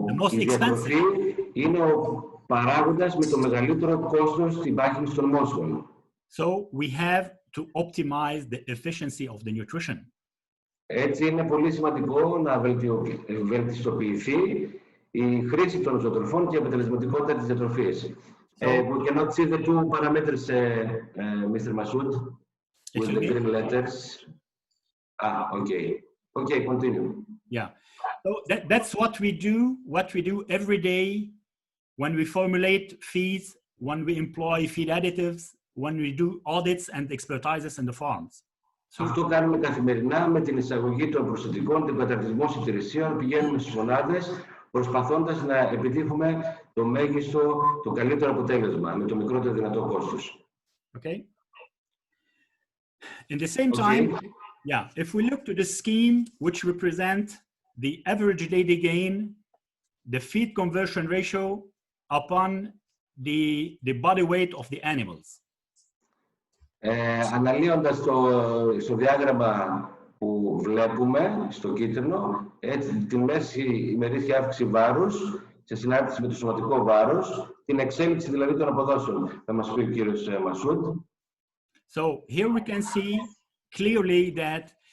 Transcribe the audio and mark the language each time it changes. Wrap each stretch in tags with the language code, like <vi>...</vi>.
<el>Η διατροφή είναι ο παράγοντας με το μεγαλύτερο κόστος στην πάχυνση των μόσχων.</el> <en>So we have to optimize the efficiency of the nutrition.</en> <el>Έτσι είναι πολύ σημαντικό να βελτιστοποιηθεί η χρήση των ζωοτροφών και η αποτελεσματικότητα της διατροφής.</el> <en>We cannot see the two parameters, Mr. Masoud, with the green letters. Okay, continue. Yeah, so that's what we do every day when we formulate feeds, when we employ feed additives, when we do audits and expertises in the farms.</en> <el>Αυτό κάνουμε καθημερινά με την εισαγωγή των προσθετικών, την καταρτισμό συντηρησίων, πηγαίνουμε στις μονάδες, προσπαθώντας να επιτύχουμε το μέγιστο, το καλύτερο αποτέλεσμα, με το μικρότερο δυνατό κόστος.</el> <en>Okay. In the same time, if we look to the scheme which represent the average daily gain, the feed conversion ratio upon the body weight of the animals.</en> <el>Αναλύοντας στο διάγραμμα που βλέπουμε, στο κίτρινο, έτσι, τη μέση ημερήσια αύξηση βάρους, σε συνάρτηση με το σωματικό βάρος, την εξέλιξη δηλαδή των αποδόσεων. Θα μας πει ο κύριος Μασούντ.</el> <en>So here we can see clearly that</en>